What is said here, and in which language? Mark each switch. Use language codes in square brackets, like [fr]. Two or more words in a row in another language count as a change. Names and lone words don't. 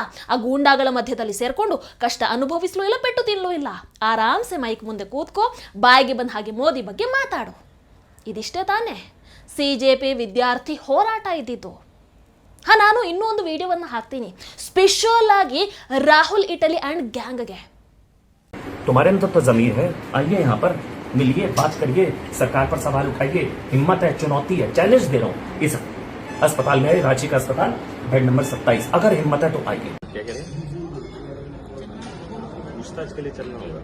[kn] ಆ ಗೂಂಡಾಗಳ ಮಧ್ಯದಲ್ಲಿ ಸೇರ್ಕೊಂಡು ಕಷ್ಟ ಅನುಭವಿಸಲೂ ಇಲ್ಲ, ಪೆಟ್ಟು ತಿನ್ನಲೂ ಇಲ್ಲ. ಆರಾಮ್ಸೆ ಮೈಕ್ ಮುಂದೆ ಕೂತ್ಕೋ, ಬಾಯಿಗೆ ಬಂದ ಹಾಗೆ ಮೋದಿ ಬಗ್ಗೆ ಮಾತಾಡು. ಇದಿಷ್ಟೇ ತಾನೇ CJP ವಿದ್ಯಾರ್ಥಿ ಹೋರಾಟ ಇದ್ದಿದ್ದು. ನಾನು ಇನ್ನೂ ಒಂದು ವಿಡಿಯೋವನ್ನು ಹಾಕ್ತೀನಿ ಸ್ಪೆಷಲ್ ಆಗಿ ರಾಹುಲ್ ಇಟಲಿ ಅಂಡ್ ಗ್ಯಾಂಗ್ಗೆ. [hi] तुम्हारे अंदर तो जमीर है, आइए यहाँ पर मिलिए, बात करिए, सरकार पर सवाल उठाइए. हिम्मत है, चुनौती है, चैलेंज दे रहा हूँ. इस अस्पताल में है, रांची का अस्पताल, बेड नंबर 27. अगर हिम्मत है तो आइए. क्या कह रहे हैं? पूछताछ के लिए चलना होगा.